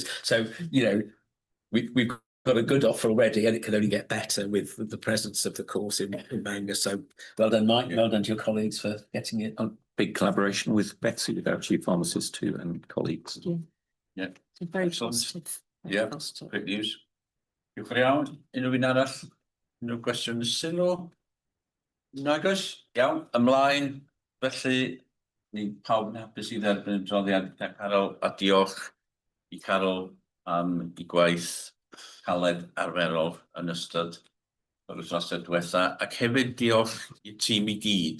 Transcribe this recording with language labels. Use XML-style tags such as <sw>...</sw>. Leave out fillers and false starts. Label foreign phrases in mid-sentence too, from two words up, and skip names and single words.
<en>So, we've got a good offer already, and it can only get better with the presence of the course in Bangor. So well done, Mike. Well done to your colleagues for getting it. Big collaboration with Betsy, with our chief pharmacist too, and colleagues. Yeah. Very Excellent. positive. Yeah, great news.</en> <cy>Diolch yn iawn. Unrhyw un arall? Unrhyw gwestiwn sylw? Nagos? Iawn. Ymlaen. Felly, ni pawb yn hapus i dderbyn y droddiad Carol, a diolch i Carol am ei gwaith caled arferol yn ystod yr wythnosau diwetha, ac hefyd diolch i tîm i gyd.</cy>